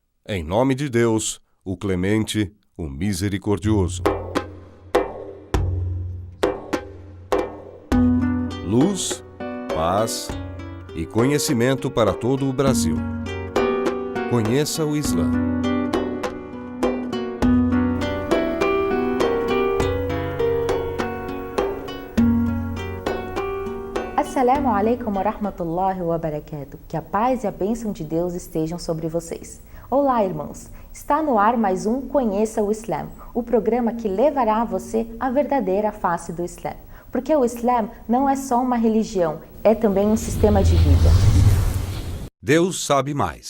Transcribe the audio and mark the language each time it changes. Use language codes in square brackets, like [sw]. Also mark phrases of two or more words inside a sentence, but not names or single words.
[pt] Em nome de Deus, o Clemente, o Misericordioso. Luz, paz e conhecimento para todo o Brasil. Conheça o Islã. [ar] السلام عليكم ورحمة الله وبركاته. [pt] Que a paz e a bênção de Deus estejam sobre vocês. Olá, irmãos. Está no ar mais um Conheça o Islã, o programa que levará a você a verdadeira face do Islã. Porque o Islã não é só uma religião, é também um sistema de vida. Deus sabe mais.